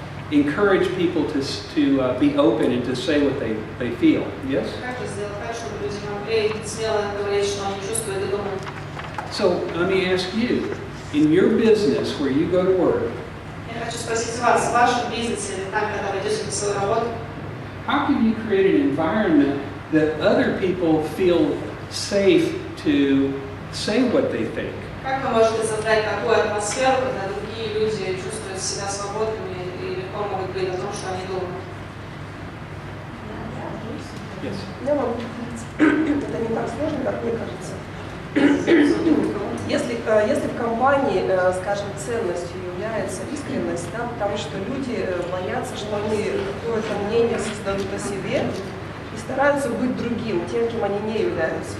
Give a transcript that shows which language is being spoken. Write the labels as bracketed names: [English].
[English] encourage people to be open and to say what they feel. Yes? [Russian] Как же сделать так, чтобы люди могли смело говорить, что они чувствуют и думают? [English] So let me ask you, in your business where you go to work, [Russian] Я хочу спросить вас, в вашем бизнесе, или там, когда вы идете на свою работу, [English] how can you create an environment that other people feel safe to say what they think? [Russian] как вы можете создать такую атмосферу, когда другие люди чувствуют себя свободными и легко могут говорить о том, что они думают? [English] Yes. [Russian] Я могу сказать, это не так сложно, как мне кажется. Если в компании, скажем, ценностью является искренность, да, потому что люди боятся, что они какое-то мнение создадут о себе и стараются быть другим, тем, кем они не являются.